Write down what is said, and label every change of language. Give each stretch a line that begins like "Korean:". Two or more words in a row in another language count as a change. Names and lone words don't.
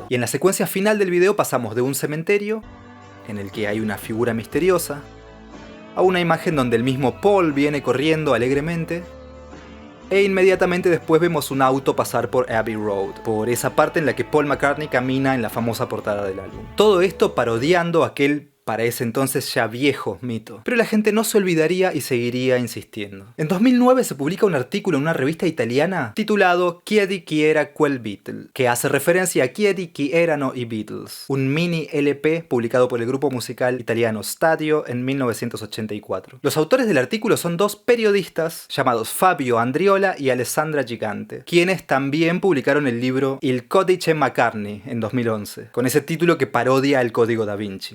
Spanish: Y en la secuencia final del video pasamos de un cementerio, en el que hay una figura misteriosa, a una imagen donde el mismo Paul viene corriendo alegremente, e inmediatamente después vemos un auto pasar por Abbey Road, por esa parte en la que Paul McCartney camina en la famosa portada del álbum. Todo esto parodiando aquel para ese entonces ya viejo mito. Pero la gente no se olvidaría y seguiría insistiendo. En 2009 se publica un artículo en una revista italiana titulado Chiedi chi era quel Beatle, que hace referencia a Chiedi chi erano i Beatles, un mini LP publicado por el grupo musical italiano Stadio en 1984. Los autores del artículo son dos periodistas llamados Fabio Andriola y Alessandra Gigante, quienes también publicaron el libro Il Codice McCartney en 2011, con ese título que parodia el Código Da Vinci.